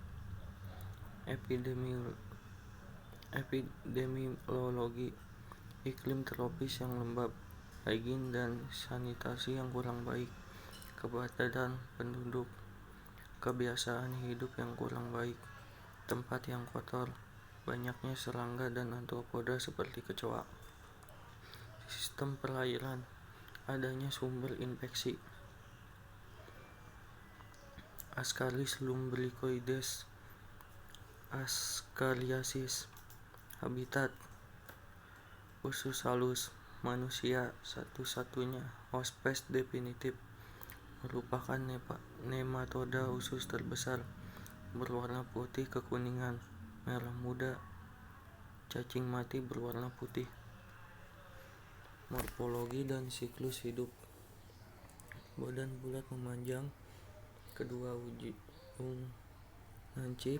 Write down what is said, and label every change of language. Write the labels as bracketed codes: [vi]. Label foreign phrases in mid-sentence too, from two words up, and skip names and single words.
[id] Epidemiologi: iklim tropis yang lembab, higien dan sanitasi yang kurang baik, kepadatan penduduk, kebiasaan hidup yang kurang baik, tempat yang kotor, banyaknya serangga dan arthropoda seperti kecoa. Sistem perairan: adanya sumber infeksi. Ascaris lumbricoides, Ascariasis. Habitat: usus halus. Manusia satu-satunya hospes definitif, merupakan nematoda usus terbesar, berwarna putih kekuningan, merah muda. Cacing mati berwarna putih. Morfologi dan siklus hidup: badan bulat memanjang, kedua ujung lancip.